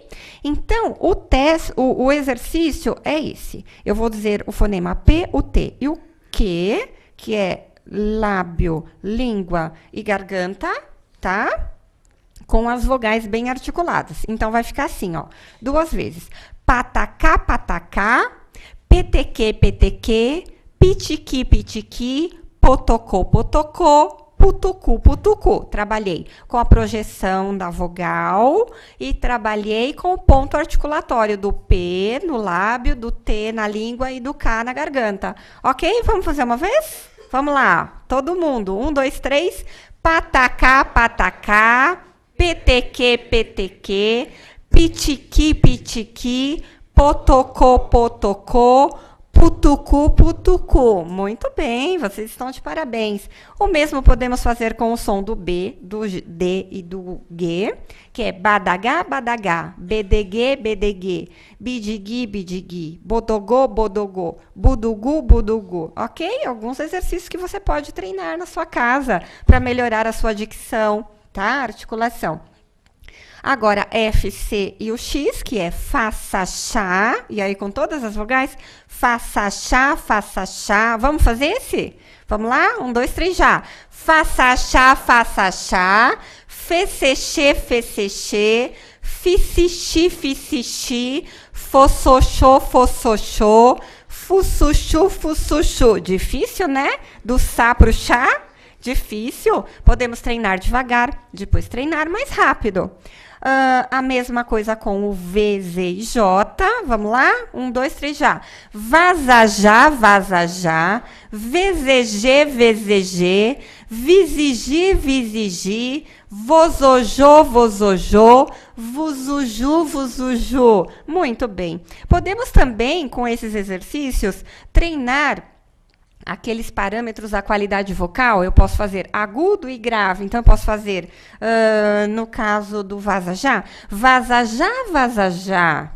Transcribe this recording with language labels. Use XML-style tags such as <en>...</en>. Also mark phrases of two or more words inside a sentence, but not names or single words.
<pt>Então, o exercício é esse. Eu vou dizer o fonema P, o T e o Q, que é lábio, língua e garganta, tá? Com as vogais bem articuladas. Então, vai ficar assim, ó, 2 vezes. Patacá, patacá, peteque, peteque, pitiqui, pitiqui, potocô, potocô, putucu, putucu. Trabalhei com a projeção da vogal e trabalhei com o ponto articulatório do P no lábio, do T na língua e do K na garganta. Ok? Vamos fazer uma vez? Vamos lá. Todo mundo. 1, 2, 3. Patacá, patacá, peteque, peteque, pitiqui, pitiqui, potocô, potocô, putucu, putucu. Muito bem, vocês estão de parabéns. O mesmo podemos fazer com o som do B, do D e do G, que é badagá, badagá, bedeguê, bedeguê, bidigui, bidigui, bodogô, bodogô, budugu, budugu. Ok? Alguns exercícios que você pode treinar na sua casa para melhorar a sua dicção, tá? Articulação. Agora, F, C e o X, que é faça chá, e aí com todas as vogais, faça chá, faça chá. Vamos fazer esse? Vamos lá? 1, 2, 3, já. Faça chá, fecexê, fecexê, ficixi, ficixi, fossoxô, fossoxô, fussuxu, fussuxu. Difícil, né? Do sá pro chá? Difícil. Podemos treinar devagar, depois treinar mais rápido. A mesma coisa com o V, Z e J. Vamos lá? 1, 2, 3, já. Vaza já, VZG, VZG, visigi, visigi, vozojô, vozojô, vuzuju, vuzuju. Muito bem. Podemos também, com esses exercícios, treinar aqueles parâmetros da qualidade vocal. Eu posso fazer agudo e grave. Então, eu posso fazer, no caso do vaza já, vaza já, vaza já.</pt>